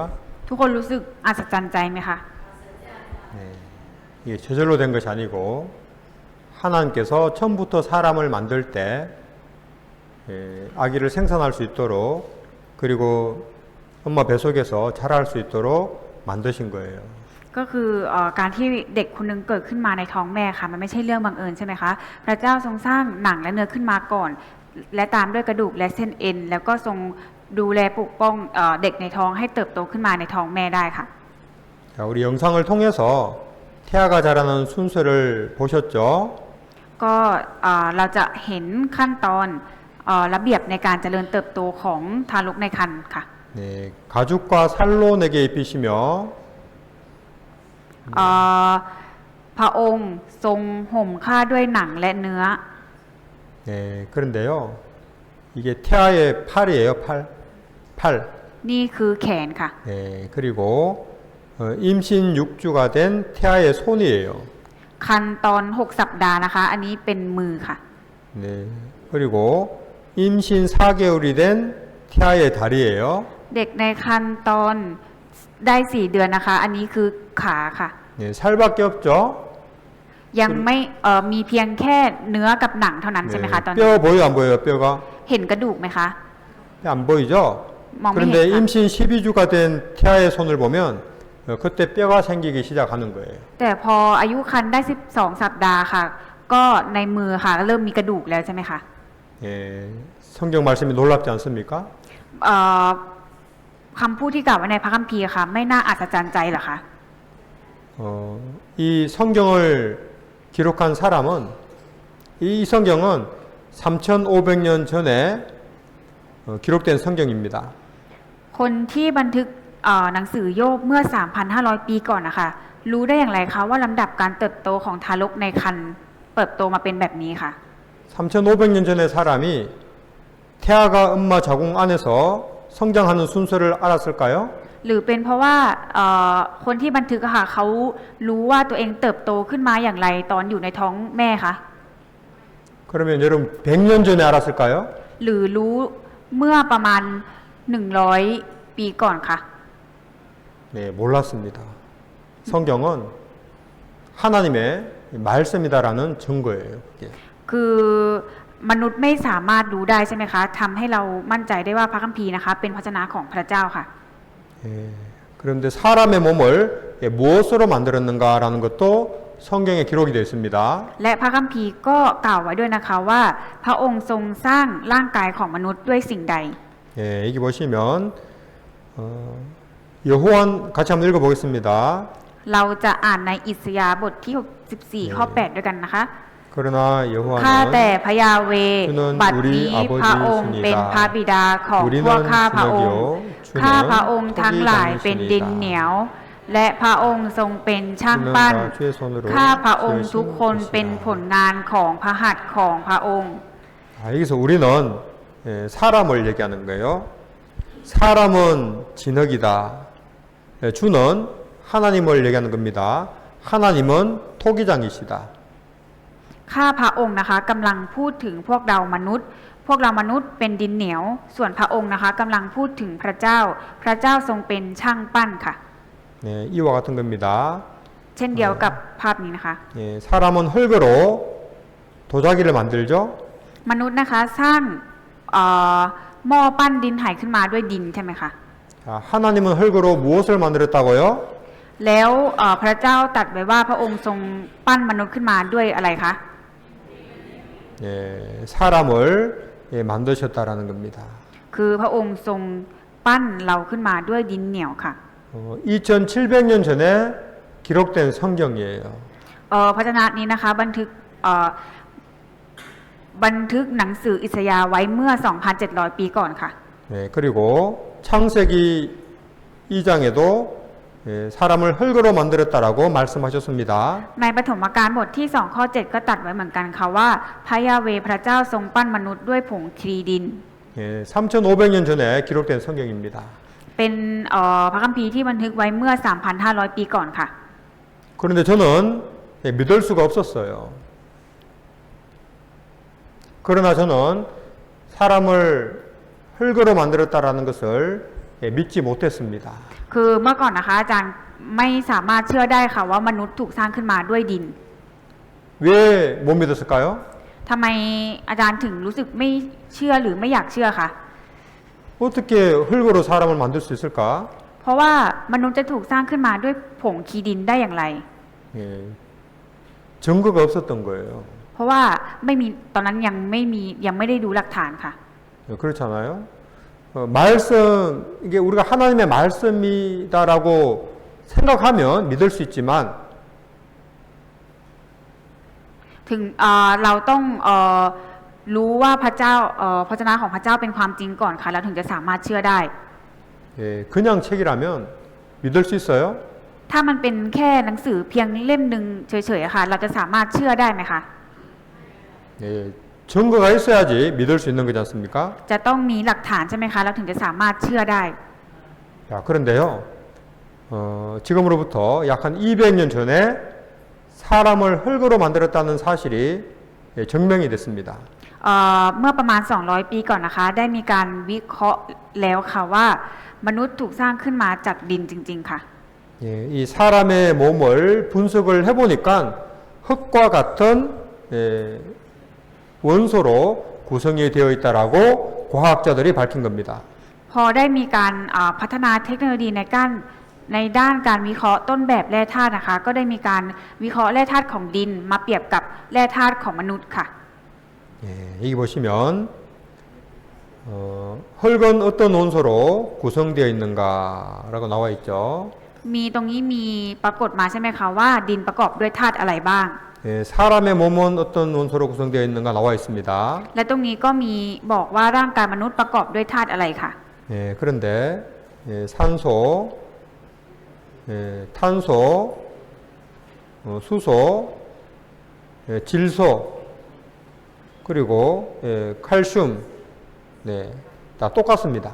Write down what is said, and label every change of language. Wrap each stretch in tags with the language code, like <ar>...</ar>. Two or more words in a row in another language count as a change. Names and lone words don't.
<th>ทุกคนรู้สึกอัศจรรย์ใจไหมคะ</th> <ko>네, 이게 저절로 된 것이 아니고 하나님께서 처음부터 사람을 만들 때 아기를 생산할 수 있도록 그리고 엄마 뱃속에서 자랄 수 있도록 만드신 거예요.</ko> <th>ก็คือการที่เด็กคนหนึงเกิดขึ้นมาในท้องแม่ค่ะมันไม่ใช่เรื่องบังเอิญใช่ไหมคะพระเจ้าทรงสร้างหนังและเนื้อขึ้นมาก่อน และตามด้วยกระดูกและเส้นเอ็นแล้วก็ทรงดูแลปกป้องเด็กในท้องให้เติบโตขึ้นมาในท้องแม่ได้ค่ะ</th> <ko>자, 우리 영상을 통해서 태아가 자라는 순서를 보셨죠?</ko> <th>ก็เราจะเห็นขั้นตอนระเบียบในการเจริญเติบโตของทารกในครรภ์ค่ะ</th> <ko>네, 가죽과 살로 내게 입히시며</ko> <th>พระองค์ทรงห่มผ้าด้วยหนังและเนื้อ</th> <ko>네, 그런데요. 이게 태아의 팔이에요, 팔.</ko> <th>นี่คือแขนค่ะ</th> <ko>네, 그리고 임신 6주가 된 태아의 손이에요.</ko> <th>คันตอน6 สัปดาห์นะคะ อันนี้เป็นมือค่ะ</th> <ko>네, 그리고 임신 4개월이 된 태아의 다리예요.</ko> <th>เด็กในคันตอนได้4 เดือนนะคะ อันนี้คือขาค่ะ</th> <ko>예, 살밖에 없죠.</ko> <th>ยังไม่มีเพียงแค่เนื้อกับหนังเท่านั้นใช่ไหม</th> <ko>네,</ko> <th>คะตอนนี้</th> <ko>뼈 보여요, 안 보여요, 뼈가?</ko> <th>เห็นกระดูกไหมคะ</th> <ko>안 보이죠? 멍 그런데 맹했다. 임신 12주가 된 태아의 손을 보면 그때 뼈가 생기기 시작하는 거예요.</ko> <th>แต่พออายุครรภ์ได้12 สัปดาห์ค่ะ ก็ในมือค่ะเริ่มมีกระดูกแล้วใช่ไหมคะ</th> <ko>예, 성경 말씀이 놀랍지 않습니까?</ko> <th>เอ่อคำพูดที่กล่าวไว้ในพระคัมภีร์ค่ะ ไม่น่าอัศจรรย์ใจเหรอคะ</th> <ko>이 성경을 기록한 사람은 이 성경은 3,500년 전에 기록된 성경입니다.</ko> <th>คนที่บันทึกหนังสือโยบเมื่อ 3,500 ปีก่อนนะคะ รู้ได้อย่างไรคะว่าลำดับการเติบโตของทารกในครรภ์เติบโตมาเป็นแบบนี้ค่ะ</th> <ko>3,500년 전의 사람이 태아가 엄마 자궁 안에서 성장하는 순서를 알았을까요?</ko> <th>หรือเป็นเพราะว่าคนที่บันทึกอะค่ะเขารู้ว่าตัวเองเติบโตขึ้นมาอย่างไรตอนอยู่ในท้องแม่คะ</th> <ko>그러면 여러분 100년 전에 알았을까요?</ko> <th>หรือรู้เมื่อประมาณ100 ปีก่อนค่ะ</th> <ko>네, 몰랐습니다. 성경은 하나님의 말씀이다라는 증거예요. 그게.</ko> <th>คือมนุษย์ไม่สามารถรู้ได้ใช่ไหมคะทำให้เรามั่นใจได้ว่าพระคัมภีร์นะคะเป็นพระชนะของพระเจ้าค่ะ</th> <ko>예, 그런데 사람의 몸을 무엇으로 만들었는가라는 것도 성경에 기록이 되어 있습니다.</ko> <th>และพระคัมภีร์ก็กล่าวไว้ด้วยนะคะว่าพระองค์ทรงสร้างร่างกายของมนุษย์ด้วยสิ่งใด</th> <ko>예, 여기 보시면 여호완 같이 한번 읽어보겠습니다.</ko> <th>เราจะอ่านในอิสยาห์บทที่64ข้อ8ด้วยกันนะคะ</th> <ko>그러나</ko> <th>ข้าแต่</th> <ko>여호와는</ko> <th>พระยาเวห์</th> <ko>주는</ko> <th>บัด</th> <ko>우리</ko> <th>นี้พระองค์เป็นพระ</th> <ko>아버지이시니라.</ko> <th>บิดาของพวก</th> <ko>우리는</ko> <th>ข้าพระองค์</th> <ko>주먹이요</ko> <th>ข้าพระองค์</th> <ko>주는</ko> <th>ทั้งหลายเป็นดินเหนียว และพระองค์ทรงเป็นช่าง</th> <ko>주는</ko> <th>ปั้น</th> <ko>다 주의 손으로</ko> <th>ข้าพระองค์</th> <ko>지으신</ko> <th>ทุกคนเป็นผ</th> <ko>것이라.</ko> <th>ลงานของพระหัตถ์ของพระองค์</th> <ko>여기서 우리는 사람을 얘기하는 거예요. 사람은 진흙이다. 주는 하나님을 얘기하는 겁니다. 하나님은 토기장이시다.</ko> <th>ข้าพระองค์นะคะกำลังพูดถึงพวกเรามนุษย์ พวกเรามนุษย์เป็นดินเหนียว ส่วนพระองค์นะคะกำลังพูดถึงพระเจ้า พระเจ้าทรงเป็นช่างปั้นค่ะ</th> <ko>네, 이와 같은 겁니다.</ko> <th>เช่นเดียวกับภาพนี้นะคะ</th> <ko>예, 사람은 흙으로 도자기를 만들죠.</ko> <th>มนุษย์นะคะสร้างหม้อปั้นดินไหขึ้นมาด้วยดินใช่ไหมคะ</th> <ko>자, 하나님은 흙으로 무엇을 만들었다고요?</ko> <th>แล้วพระเจ้าตรัสไว้ว่าพระองค์ทรงปั้นมนุษย์ขึ้นมาด้วยอะไรคะ</th> <ko>예, 사람을 만드셨다라는 겁니다.</ko> <th>คือพระองค์ทรงปั้นเราขึ้นมาด้วยดินเหนียวค่ะ</th> <ko>2,700년 전에 기록된 성경이에요.</ko> <th>พระชนะนี้นะคะบันทึกหนังสืออิสยาห์ไว้เมื่อ 2,700 ปีก่อนค่ะ</th> <ko>네, 그리고 창세기 2장에도 사람을 흙으로 만들었다라고 말씀하셨습니다.</ko> <th>ในปฐมกาลบทที่2ข้อ7ก็ตรัสไว้เหมือนกันค่ะว่าพระยาเวห์พระเจ้าทรงปั้นมนุษย์ด้วยผงคลีดิน</th> <ko>3,500년 전에 기록된 성경입니다.</ko> <th>เป็นพระคัมภีร์ที่บันทึกไว้เมื่อ 3,500 ปีก่อนค่ะ</th> <ko>그런데 저는 믿을 수가 없었어요. 그러나 저는 사람을 흙으로 만들었다라는 것을 믿지 못했습니다.</ko> <th>คือเมื่อก่อนนะคะอาจารย์ไม่สามารถเชื่อได้ค่ะว่ามนุษย์ถูกสร้างขึ้นมาด้วยดิน</th> <ko>왜 못 믿었을까요?</ko> <th>ทำไมอาจารย์ถึงรู้สึกไม่เชื่อหรือไม่อยากเชื่อคะ</th> <ko>어떻게 흙으로 사람을 만들 수 있을까?</ko> <th>เพราะว่ามนุษย์จะถูกสร้างขึ้นมาด้วยผงคีดินได้อย่างไร</th> <ko>예, 증거가 없었던 거예요.</ko> <th>เพราะว่าไม่มีตอนนั้นยังไม่ได้ดูหลักฐานค่ะ</th> <ko>그렇잖아요. 말씀 이게 우리가 하나님의 말씀이다라고 생각하면 믿을 수 있지만</ko> <th>ถึงเราต้องรู้ว่าพระเจ้าพระชนะของพระเจ้าเป็นความจริงก่อนค่ะแล้วถึงจะสามารถเชื่อได้</th> <ko>예, 그냥 책이라면 믿을 수 있어요?</ko> <th>ถ้ามันเป็นแค่หนังสือเพียงเล่มหนึ่งเฉยๆค่ะเราจะสามารถเชื่อได้ไหมคะ</th> <ko>예, 증거가 있어야지 믿을 수 있는 거지 않습니까?</ko> <th>จะต้องมีหลักฐานใช่ไหมคะเราถึงจะสามารถเชื่อได้</th> <ko>자, 그런데요. 지금으로부터 약 한 200년 전에 사람을 흙으로 만들었다는 사실이 증명이 됐습니다.</ko> <th>เมื่อประมาณ 200 ปีก่อนนะคะ ได้มีการวิเคราะห์แล้วค่ะว่ามนุษย์ถูกสร้างขึ้นมาจากดินจริง ๆ ค่ะ</th> <ko>예, 이 사람의 몸을 분석을 해보니까 흙과 같은 원소로 구성이 되어 있다라고 과학자들이 밝힌 겁니다.</ko> <th>พอได้มีการพัฒนาเทคโนโลยีในด้านการวิเคราะห์ต้นแบบแร่ธาตุนะคะ ก็ได้มีการวิเคราะห์แร่ธาตุของดินมาเปรียบกับแร่ธาตุของมนุษย์ค่ะ</th> <ko>예, 여기 보시면 흙은 어떤 원소로 구성되어 있는가라고 나와 있죠.</ko> <th>มีตรงนี้มีปรากฏมาใช่ไหมคะว่าดินประกอบด้วยธาตุอะไรบ้าง</th> <ko>예, 사람의 몸은 어떤 원소로 구성되어 있는가 나와 있습니다.</ko> <th>และตรงนี้ก็มีบอกว่าร่างกายมนุษย์ประกอบด้วยธาตุอะไรค่ะ</th> <ko>예, 그런데 산소, 탄소, 수소, 질소, 그리고 칼슘, 네, 다 똑같습니다.</ko>